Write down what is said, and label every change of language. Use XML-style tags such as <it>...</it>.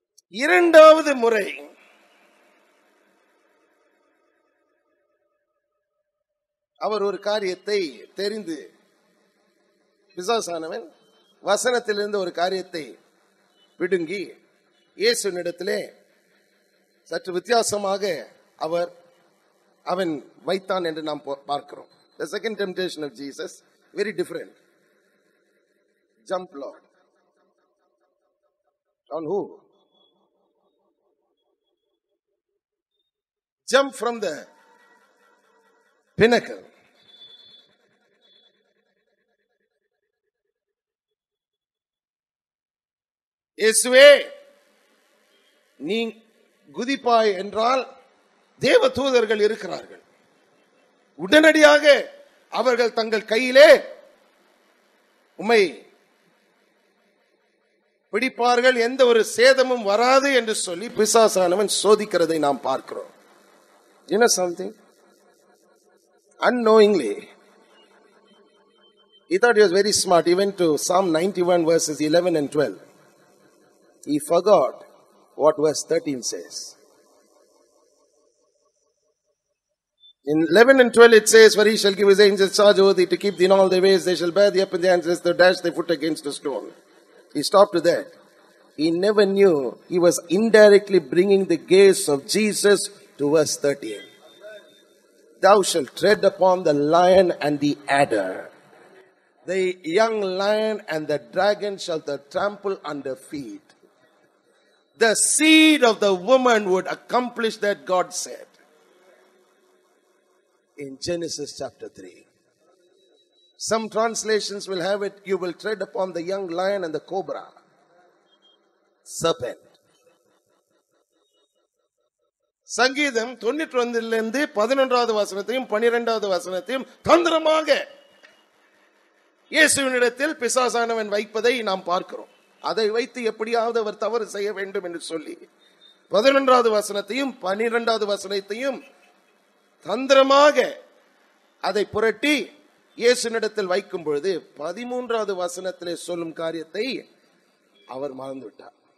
<ta>இரண்டாவது முறை அவர் ஒரு காரியத்தை தெரிந்து பிசாசானவன் வசனத்திலிருந்து ஒரு காரியத்தை பிடுங்கி இயேசுவினிடத்திலே சற்று வித்தியாசமாக அவன் வைத்தான் என்று நாம் பார்க்கிறோம்.</ta> <en>The second temptation of Jesus, very different. Jump, Lord. On who? Jump from the pinnacle.</en> <ta>இயேசுவே நீ குதிப்பாய் என்றால் தேவ தூதர்கள் இருக்கிறார்கள். உடனடியாக அவர்கள் தங்கள் கையிலே உம்மை பிடிப்பார்கள், எந்த ஒரு சேதமும் வராது என்று சொல்லி பிசாசானவன் சோதிக்கிறதை நாம் பார்க்கிறோம்.</ta> <en>You know something? Unknowingly, he thought he was very smart. He went to Psalm 91 verses 11 and 12. He forgot what verse 13 says. In 11 and 12 it says, for he shall give his angels charge over thee to keep thee in all thy ways. They shall bear thee up in their hands lest thou dash thy foot against a stone. He stopped to that. He never knew he was indirectly bringing the gaze of Jesus to verse 13. Thou shalt tread upon the lion and the adder. The young lion and the dragon shalt thou trample under feet. The seed of the woman would accomplish that, God said in Genesis chapter 3. Some translations will have it, you will tread upon the young lion and the cobra, serpent.</en> <ta>சங்கீதம் 91 11வது வசனத்தையும் 12வது வசனத்தையும் தந்திரமாக இயேசுவினிடத்தில் பிசாசானவன் வைப்பதை நாம் பார்க்கிறோம். அதை வைத்து எப்படியாவது அவர் தவறு செய்ய வேண்டும் என்று சொல்லி 11வது வசனத்தையும் 12வது வசனத்தையும் தந்திரமாக அதை புரட்டி இயேசுவினிடத்தில் வைக்கும் பொழுது 13வது வசனத்திலே சொல்லும் காரியத்தை அவர் மறந்து விட்டார்.</ta>